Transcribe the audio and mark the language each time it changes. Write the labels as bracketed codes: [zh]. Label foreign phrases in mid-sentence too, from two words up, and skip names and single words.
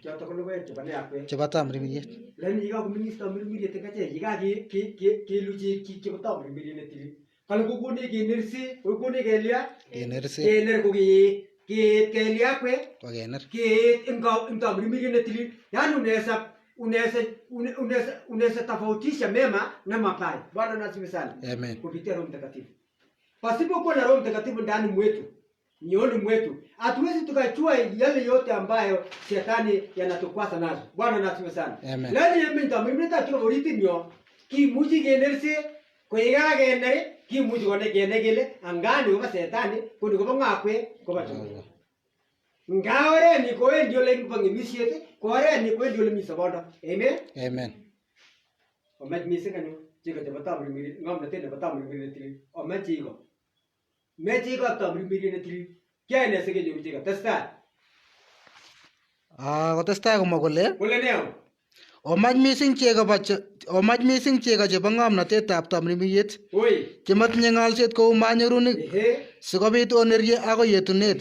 [kln] Choto ko logoek chebo ne akwek. Chebo tamirmiriet. Lakini yikakoming'is tamirmiriet eng achek yikakelu chik chebo tamirmiriet netilil. Kale kokonech kenerse, kokonech kelya. Kenerse. Kener ko keet kelya akwek. Kokener. Keet eng tamirmiriet netilil. [sw] Yani unaweza tofautisha mema na mabaya. Bwana na asifiwe sana. Amen. Kupitia Roho Mtakatifu. Pasipokuwa na Roho Mtakatifu ndani mwetu, mioni mwetu, hatuwezi tukachua yale yote ambayo shetani yanatukwasa nazo. Bwana na asifiwe sana. Amen. Lazima mimi [kln] tamirmiriet tuko oritinyo kimuchi kenerse koyeka kener kimuchi kone kele angani koba shetani kuni koba ngakwe koba tumo. Ngaore ni koendi ole ngibangimisiet ko oret ni koendi ole mi sobondo. Amen. Amen. Omach missing anyu chiko chebo tamirmiriet ng'omnotet nebo tamirmiriet netilil. Omach chiko. Me chiko tamirmiriet netilil. Kiyoe ne sikenyoru chiko? Testai. Kotestai komwa kole Kole ne? omach missing chego chebo ng'omnotetab tamirmiriet Oi. chematinye ng'alset kou manyorunik Ehe. sikobit onerye akoi yetunet.